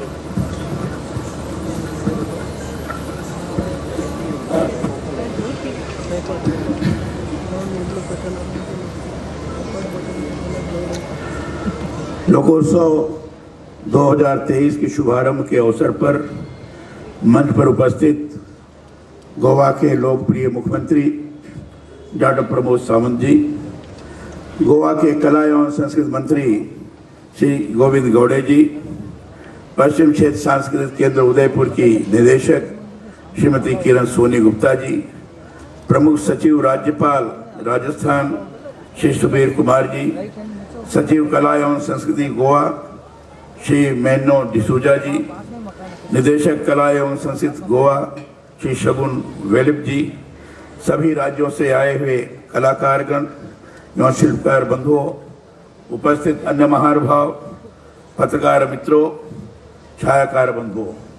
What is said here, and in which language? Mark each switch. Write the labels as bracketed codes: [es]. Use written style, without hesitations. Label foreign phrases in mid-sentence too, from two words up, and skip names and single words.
[hi] लोकोत्सव 2023 के शुभारंभ के अवसर पर मंच पर उपस्थित गोवा के लोकप्रिय मुख्यमंत्री डॉक्टर प्रमोद सावंत जी, गोवा के कला एवं संस्कृति मंत्री श्री गोविंद गौड़े जी, पश्चिम क्षेत्र सांस्कृतिक केंद्र उदयपुर की निदेशक श्रीमती किरण सोनी गुप्ता जी, प्रमुख सचिव राज्यपाल राजस्थान श्री सुबीर कुमार जी, सचिव कला एवं संस्कृति गोवा श्री मैनो डिसूजा जी, निदेशक कला एवं संस्कृति गोवा श्री शगुन वेलिप जी, सभी राज्यों से आए हुए कलाकारगण एवं शिल्पकार बंधुओं, उपस्थित अन्य महानुभाव, पत्रकार मित्रों, छायाकार बंधुओं,